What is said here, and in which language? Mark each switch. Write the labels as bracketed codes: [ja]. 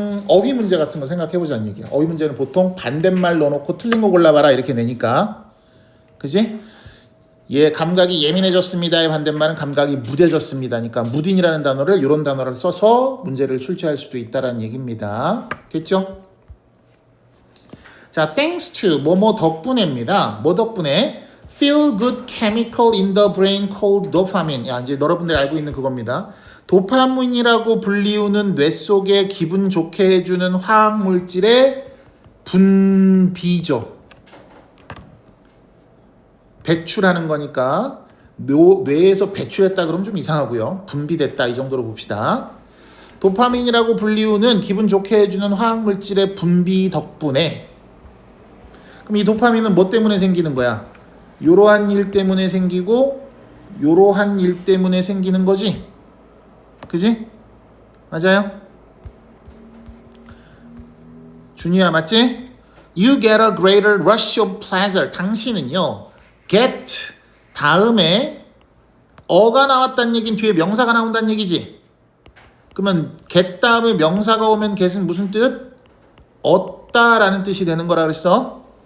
[ko] 어휘 문제 같은 거 생각해보자는 얘기야. 어휘 문제는 보통 반대말 넣어놓고 틀린 거 골라봐라 이렇게 내니까. 그지? 예, 감각이 예민해졌습니다의 반대말은 감각이 무뎌졌습니다니까 무딘이라는 단어를 이런 단어를 써서 문제를 출제할 수도 있다는 얘기입니다. 됐죠? 자, thanks to 뭐뭐 덕분에입니다. 뭐 덕분에? [en] Feel good chemical in the brain called dopamine. [ko] 야, 이제 여러분들이 알고 있는 그겁니다. 도파민이라고 불리우는 뇌 속에 기분 좋게 해주는 화학 물질의 분비죠. 배출하는 거니까 뇌에서 배출했다 그러면 좀 이상하고요. 분비됐다 이 정도로 봅시다. 도파민이라고 불리우는 기분 좋게 해주는 화학 물질의 분비 덕분에 그럼 이 도파민은 뭐 때문에 생기는 거야? 이러한 일 때문에 생기고 이러한 일 때문에 생기는 거지? 그지? 맞아요? 준이야 맞지? [en] You get a greater rush of pleasure. [ko] 당신은요 get 다음에 어가 나왔다는 얘기는 뒤에 명사가 나온다는 얘기지. 그러면 get 다음에 명사가 오면 get은 무슨 뜻? 얻다라는 뜻이 되는 거라 그랬어.